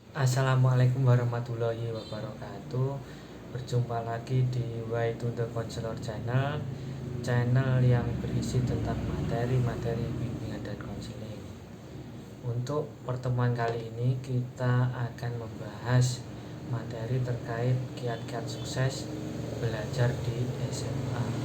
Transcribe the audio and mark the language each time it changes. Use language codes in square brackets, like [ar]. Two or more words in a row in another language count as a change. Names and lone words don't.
[ar] السلام عليكم ورحمة الله وبركاته. [id] Berjumpa lagi di Way to the Counselor Channel, channel yang berisi tentang materi-materi bimbingan dan konseling. Untuk pertemuan kali ini kita akan membahas materi terkait kiat-kiat sukses belajar di SMA.